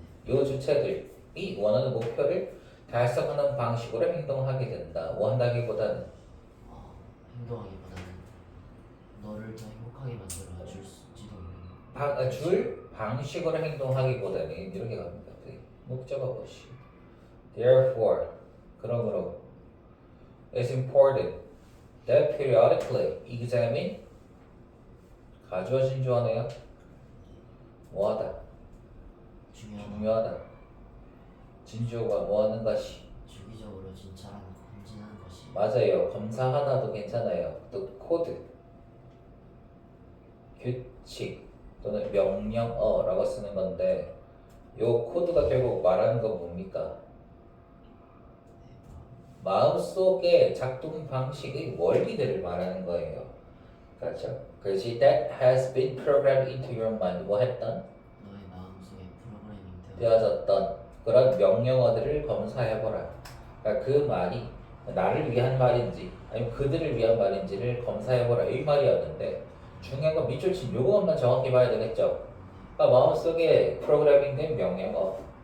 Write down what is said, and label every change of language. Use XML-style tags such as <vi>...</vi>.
<ko>이 주체들이 원하는 목표를 달성하는 방식으로 행동하게 된다. 원하기보다는 행동하기보다는 너를 더 행복하게 만들어 줄지도 모르는 줄 방식으로 행동하기보다는 이렇게 갑니다. 목적어 것이.</ko> <en>Therefore,</en> <ko>그러므로</ko> <en>it's important that periodically examine</en> <ko>가주어 진주어네요. 뭐하다? 중요하다. 진주어가 뭐하는 것이. 주기적으로 진찰하는 검진하는 것이 맞아요. 검사하나도 괜찮아요. 또 코드, 규칙 또는 명령어라고 쓰는 건데 요 코드가 결국 말하는 건 뭡니까? 마음속의 작동 방식의 원리들을 말하는 거예요. 그렇죠? 그렇지.</ko> <en>That has been programmed into your mind.</en> <ko>뭐 했던? 너의 마음속에 프로그래밍 되어졌던 그런 명령어들을 검사해보라. 그러니까 그 말이 나를 위한 말인지 아니면 그들을 위한 말인지를 검사해보라. 이 말이었는데 중요한 건 밑줄 친 요것만 정확히 봐야 되겠죠. 그러니까 마음속에 프로그래밍된 명령어.</ko>